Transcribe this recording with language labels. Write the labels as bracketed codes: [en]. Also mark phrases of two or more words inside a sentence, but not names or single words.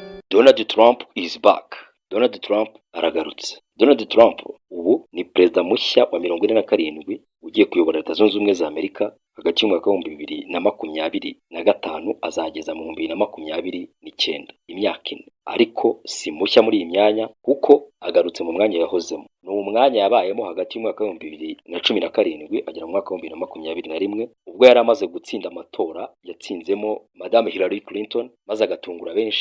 [en] Donald Trump is back. [rw] Donald Trump aragarutse. Donald Trump ubu ni perezida mushya wa 47 ugiye kuyobora Leta Zunze Ubumwe za Amerika hagati y'umwaka wa 2025 azageza mu 2029, imyaka ine. Ariko si mushya muri iyi myanya kuko agarutse mu mwanya yahozemo. Ni umwanya yabayemo hagati y'umwaka wa 2017 agera mu mwaka wa 2021 ubwo yari amaze gutsinda amatora yatsinzemo Madame Hillary Clinton maze agatungura benshi.